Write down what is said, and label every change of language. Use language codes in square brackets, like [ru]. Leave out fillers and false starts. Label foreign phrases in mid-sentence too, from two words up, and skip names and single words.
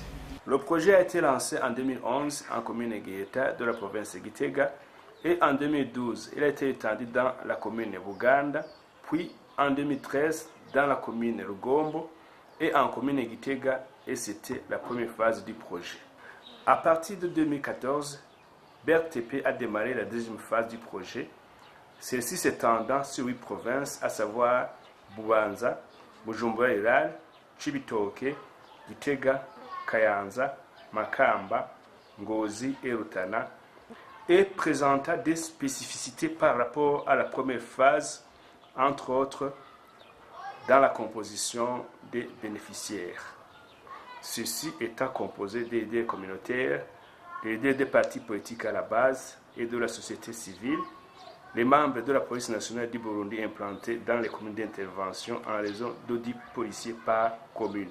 [fr] Le projet a été lancé en 2011 en commune Geta de la province de Gitega et en 2012 il a été étendu dans la commune de Buganda, puis en 2013 dans la commune Rugombo et en commune Gitega, et c'était la première phase du projet. À partir de 2014, BRTP a démarré la deuxième phase du projet. Celle-ci s'étendant sur 8 provinces, à savoir Bubanza, Bujumbura Rural, Cibitoke, Gitega, Kayanza, Makamba, Ngozi et Rutana, et présenta des spécificités par rapport à la première phase, entre autres dans la composition des bénéficiaires. Ceci étant composé des leaders communautaires, des leaders des partis politiques à la base et de la société civile, les membres de la police nationale du Burundi implantés dans les communes d'intervention en raison d'audits policiers par commune.